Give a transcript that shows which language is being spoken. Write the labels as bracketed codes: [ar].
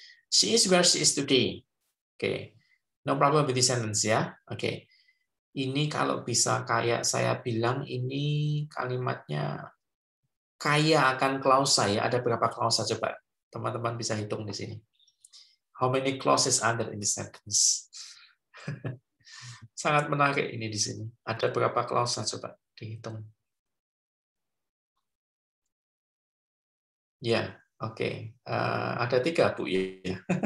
[en] She is where she is today. Oke. No problem with this sentence ya. [id] Oke. Ini kalau bisa kayak saya bilang ini kalimatnya kaya akan klausa ya. Ada berapa klausa coba? Teman-teman bisa hitung di sini. [en] How many clauses are there in this sentence? [id] Sangat menarik ini di sini. Ada berapa klausa coba dihitung? Ya, oke. Ada 3, Bu. Ya.